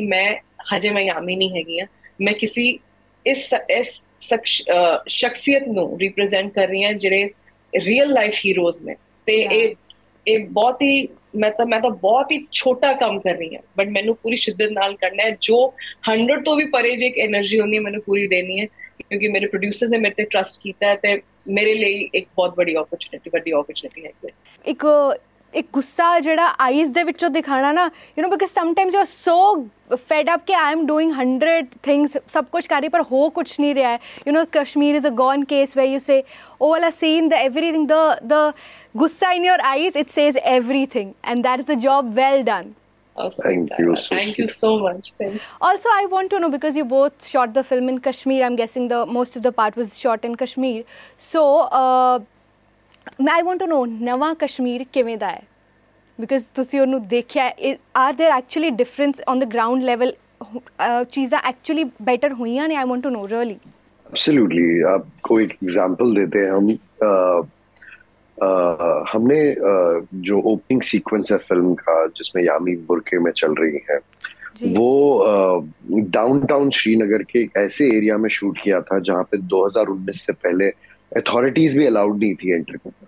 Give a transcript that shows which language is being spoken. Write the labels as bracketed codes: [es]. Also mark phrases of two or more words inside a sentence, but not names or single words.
[pa] ਮੈਂ ਹਜੇ ਮੈਂ ਯਾਮੀ ਨਹੀਂ ਹੈਗੀ ਆ, ਮੈਂ ਕਿਸੇ ਇਸ ਸ਼ਖਸੀਅਤ ਨੂੰ ਰਿਪਰੈਜ਼ੈਂਟ ਕਰ ਰਹੀ ਹਾਂ ਜਿਹੜੇ [en] real life heroes [pa] ਨੇ, ਤੇ ਇਹ ਬਹੁਤ ਹੀ ਮੈਂ ਤਾਂ ਬਹੁਤ ਹੀ ਛੋਟਾ ਕੰਮ ਕਰ ਰਹੀ ਹਾਂ, ਬਟ ਮੈਨੂੰ ਪੂਰੀ ਸ਼ਿੱਦਤ ਨਾਲ ਕਰਨਾ ਹੈ, ਜੋ 100 ਤੋਂ ਵੀ ਪਰੇ ਜੇ ਇੱਕ એનર્ਜੀ ਹੁੰਦੀ ਹੈ ਮੈਨੂੰ ਪੂਰੀ ਦੇਣੀ ਹੈ, ਕਿਉਂਕਿ ਮੇਰੇ ਪ੍ਰੋਡਿਊਸਰਸ ਨੇ ਮੇਰੇ ਤੇ ਟਰਸਟ ਕੀਤਾ ਹੈ, ਤੇ ਮੇਰੇ ਲਈ ਇੱਕ ਬਹੁਤ ਵੱਡੀ ਓਪਰਚੁਨਿਟੀ ਹੈ। ਇੱਕ ਗੁੱਸਾ ਜਿਹੜਾ ਆਈਜ਼ ਦੇ ਵਿੱਚੋਂ ਦਿਖਾਣਾ ਨਾ, [en] you know because sometimes you are so fed up [pa] ਕਿ [en] I am doing 100 things, [pa] ਸਭ ਕੁਝ ਕਰ ਰਹੀ ਪਰ ਹੋ ਕੁਛ ਨਹੀਂ ਰਿਹਾ ਹੈ। [en] you know Kashmir is a gone case way you say [pa] ਉਹ ਵਾਲਾ [en] scene, the everything, the ਗੁੱਸਾ in your eyes, it says everything, and that is a job well done. Thank you so much. Also, I want to know, because you both shot the film in Kashmir, I'm guessing the most of the part was shot in Kashmir, so I want to know Nawa Kashmir [pa] ਕਿਵੇਂ ਦਾ ਹੈ, [en] because [pa] ਤੁਸੀਂ ਉਹਨੂੰ ਦੇਖਿਆ, [en] are there actually difference on the ground level, ਚੀਜ਼ਾਂ actually better [pa] ਹੋਈਆਂ ਨੇ? [en] I want to know really. Absolutely. [hi] आपको एक एग्जांपल देते हैं हम, हमने जो [en] opening sequence [hi] है फिल्म का जिसमें यामी बुरके में चल रही है, वो डाउनटाउन श्रीनगर के एक ऐसे एरिया में शूट किया था जहाँ पे 2019 से पहले अथॉरिटीज भी अलाउड नहीं थी एंटर करना।